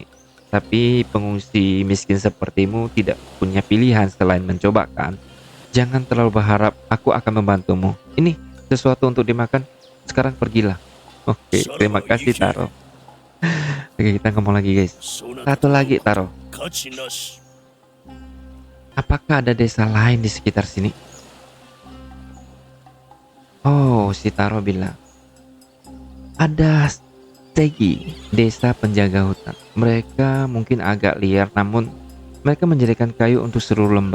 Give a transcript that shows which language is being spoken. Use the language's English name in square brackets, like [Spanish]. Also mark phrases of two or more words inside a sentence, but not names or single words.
[Indonesian] Tapi pengungsi miskin sepertimu tidak punya pilihan selain mencoba, kan? Jangan terlalu berharap aku akan membantumu. Ini sesuatu untuk dimakan. Sekarang pergilah. Oke, terima kasih Taro. Oke, kita ngomong lagi, guys. [Japanese] そなた [Indonesian] Satu lagi, Taro. [Japanese] 価値なし。 [Indonesian] Apakah ada desa lain di sekitar sini? Oh, si Taro bilang. Ada Stegi, desa penjaga hutan. Mereka mungkin agak liar, namun mereka menjadikan kayu untuk seluruh lembah.